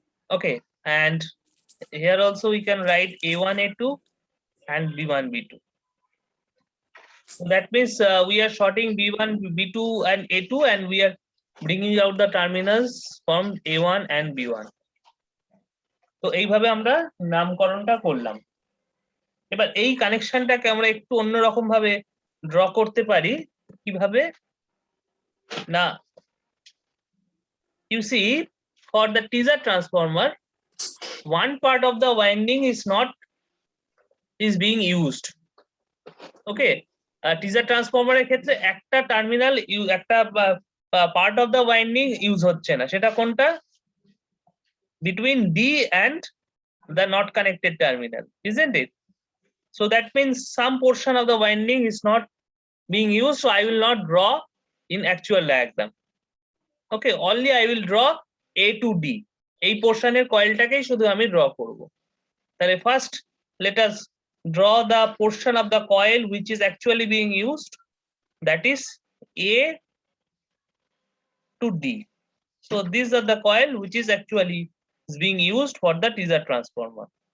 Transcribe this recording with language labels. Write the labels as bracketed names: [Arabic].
[English] Okay. And here also we can write A1, A2 and B1, B2. So that means we are shorting B1, B2 and A2, and we are bringing out the terminals from A1 and B1. [Bangla] তো এইভাবে আমরা নামকরণটা করলাম। এবার এই কানেকশনটাকে আমরা একটু অন্যরকম ভাবে ড্র করতে পারি। কিভাবে না, [English] you see, for the teaser transformer, one part of the winding is being used. [Bangla] Okay, teaser transformer এর ক্ষেত্রে একটা টার্মিনাল একটা part of the winding use হচ্ছে না, সেটা কোনটা? [English] Between D and the not connected terminal, isn't it? So that means some portion of the winding is not being used, so I will not draw in actual diagram. Okay, only I will draw A to D. [Bangla] এই পোর্শনের কয়েলটাকেই শুধু আমি draw করব। তাহলে first [English] let us draw the portion of the coil which is actually being used, that is A to D. So these are the coil which is actually being used for the teaser transformer.